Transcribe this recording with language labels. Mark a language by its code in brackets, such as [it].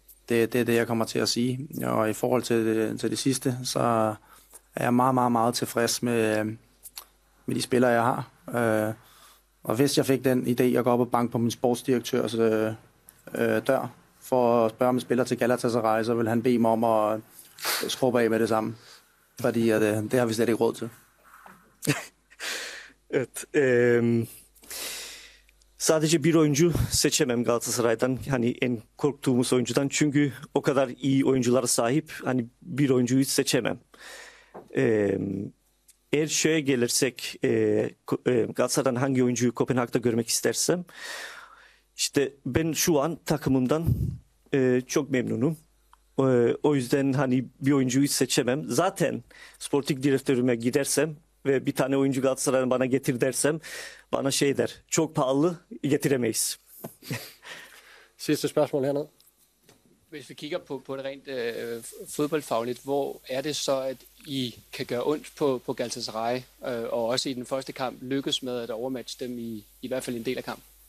[da] Det er det, jeg kommer til at sige. Og i forhold til det sidste, så er jeg meget, meget, meget tilfreds med de spillere, jeg har. Og hvis jeg fik den idé at gå op og banke på min sportsdirektørs dør for at spørge om en spiller til Galatasaray, så vil han bede mig om at skrubbe af med det samme. Fordi det har vi slet ikke råd til. [tr] Evet. Sadece bir oyuncu seçemem Galatasaray'dan. Hani en korktuğumuz oyuncudan. Çünkü o kadar iyi oyunculara sahip. Hani bir oyuncuyu seçemem. Eğer şeye gelirsek Galatasaray'dan hangi oyuncuyu Kopenhag'da görmek istersem, işte ben şu an takımımdan çok memnunum. O yüzden hani bir oyuncuyu seçemem. Zaten sportif direktörüme gidersem ve bir tane oyuncu Galatasaray'dan bana getir dersem, bana şey der, çok pahalı, getiremeyiz. [da] Sidste spørgsmål hernede. Hvis vi kigger på det rent fodboldfagligt, hvor er det så, at I kan gøre ondt på Galatasaray, og også i den første kamp lykkes med at overmatche dem i hvert fald en del af kampen?